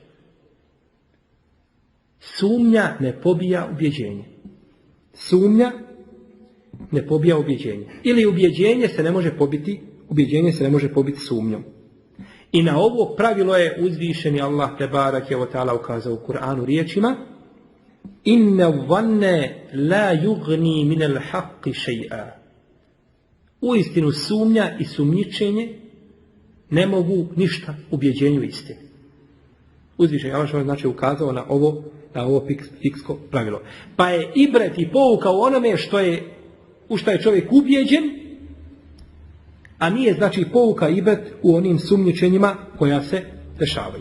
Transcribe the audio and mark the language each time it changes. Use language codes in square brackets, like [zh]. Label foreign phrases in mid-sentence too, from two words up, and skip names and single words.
[bs] Sumnja ne pobija ubjeđenje. Sumnja ne pobija ubjeđenje. Ili ubjeđenje se ne može pobiti sumnjom. I na ovo pravilo je uzvišeni Allah [ar] تبارك وتعالى [bs] ukazao u Kur'anu riječima [ar] إن الظن لا يغني من الحق شيئا. [bs] Uistinu sumnja i sumnjičenje ne mogu ništa ubjeđenju istine. Uzvišeni Allah znači ukazao na ovo fiksko pravilo. Pa je ibret i pouka u onome u što je čovjek ubijeđen, a nije znači pouka ibret u onim sumnjičenjima koja se dešavaju.